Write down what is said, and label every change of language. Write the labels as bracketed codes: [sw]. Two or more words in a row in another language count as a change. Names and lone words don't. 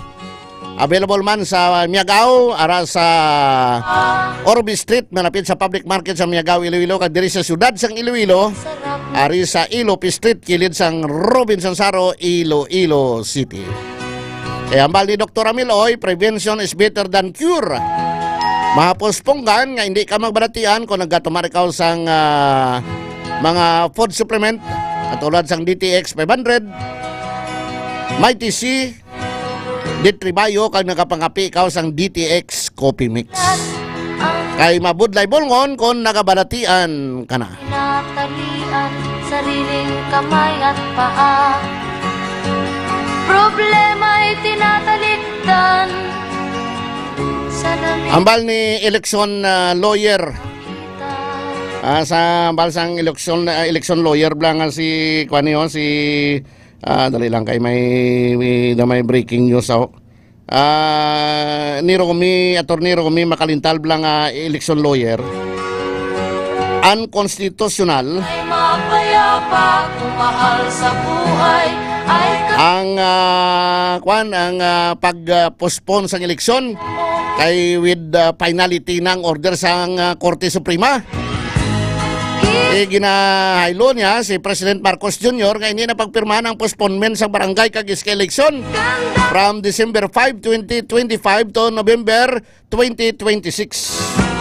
[hil] Available man sa Miagao, ara sa Orbi Street, malapit sa public market sa Miagao, Iloilo. Kag diri sa siyudad sang Iloilo, ari sa Ilopi Street, kilid sang Robinson Saro, Iloilo City. Ambal ni Dr. Amiloy, [en] prevention is better than cure. [hil] Mahaposponggan nga hindi ka magbalatian kung naggatumar ikaw sang mga [en] food supplement [hil] katulad sang DTX 500, Mighty C, Ditribayo kag nagapangapi ikaw sang DTX Coffee Mix. Kay mabudlay bolngon kung nagabalatian ka na. [tl] Natalian, sariling kamay at paa. Problema'y tinatalikdan sa dami. [hil] Ambal ni election lawyer. Sa ambal sang election lawyer blang si Kwanyo, si dali lang kay may breaking news ako. Attorney Romy Makalintal blang election lawyer. [en] Unconstitutional. [tl] Ay mapayapa, kumahal sa buhay. [hil] Ang pag-postpone sa eleksyon kay [en] with finality [hil] ng order sa Korte Suprema. Ginahaylo niya si President Marcos Jr. nga hindi na pagpirmahan ang postponement sa barangay kag iska eleksyon [en] from December 5, 2025 to November 2026.